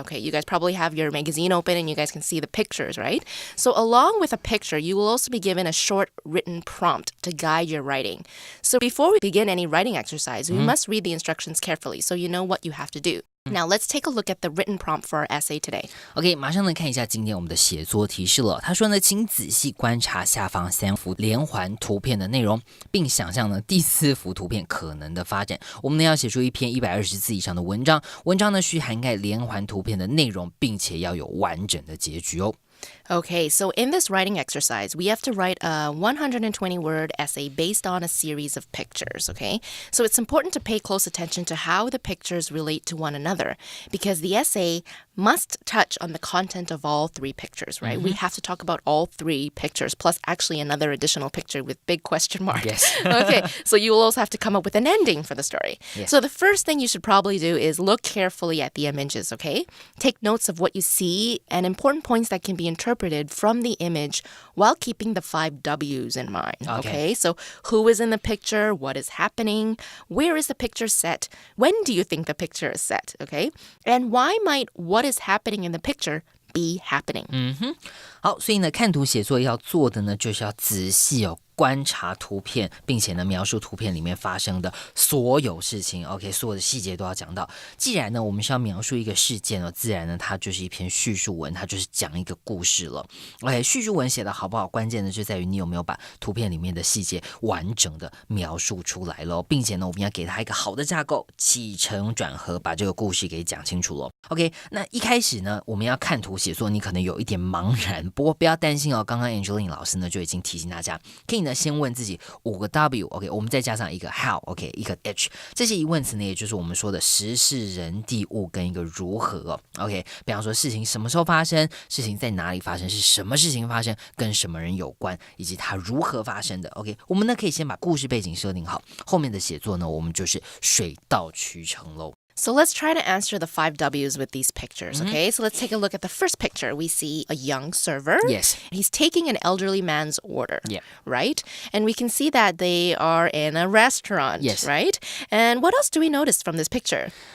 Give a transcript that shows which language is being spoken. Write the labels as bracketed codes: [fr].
[en] Okay, you guys probably have your magazine open and you guys can see the pictures, right? So along with a picture, you will also be given a short written prompt to guide your writing. So before we begin any writing exercise, we must read the instructions carefully so you know what you have to do. Now, let's take a look at the written prompt for our essay today. [zh] OK， 马上来看一下今天我们的写作提示了。他说呢，请仔细观察下方3幅连环图片的内容，并想象呢第4幅图片可能的发展。我们呢要写出一篇120字以上的文章，文章呢需涵盖连环图片的内容，并且要有完整的结局哦。 [en] Okay, so in this writing exercise, we have to write a 120-word essay based on a series of pictures, okay? So it's important to pay close attention to how the pictures relate to one another because the essay must touch on the content of all 3 pictures, right? We have to talk about all 3 pictures, plus actually another additional picture with big question mark. Yes. Okay, so you will also have to come up with an ending for the story. Yes. So the first thing you should probably do is look carefully at the images, okay? Take notes of what you see and important points that can be interpreted from the image while keeping the 5 W's in mind, okay? So who is in the picture? What is happening? Where is the picture set? When do you think the picture is set, okay? And why might what is happening in the picture be happening? [zh] 好，所以呢，看图写作要做的呢，就是要仔细观察图片，并且呢描述图片里面发生的所有事情 OK， 所有的细节都要讲到。既然呢我们是要描述一个事件自然呢它就是一篇叙述文，它就是讲一个故事了。 OK， 叙述文写的好不好，关键呢就在于你有没有把图片里面的细节完整的描述出来了，并且呢我们要给它一个好的架构，起承转合，把这个故事给讲清楚了。 OK， 那一开始呢我们要看图写作，你可能有一点茫然，不过不要担心刚刚 Angeline 老师呢就已经提醒大家，可以呢先问自己5个 W， OK， 我们再加上一个 How， OK， 一个 H， 这些疑问词呢也就是我们说的时事人地物跟一个如何OK， 比方说事情什么时候发生，事情在哪里发生，是什么事情发生，跟什么人有关，以及它如何发生的 OK， 我们呢可以先把故事背景设定好，后面的写作呢我们就是水到渠成咯。 [en] So let's try to answer the 5 W's with these pictures, okay? So let's take a look at the first picture. We see a young server. Yes. He's taking an elderly man's order, Yeah. right? And we can see that they are in a restaurant, yes. right? And what else do we notice from this picture?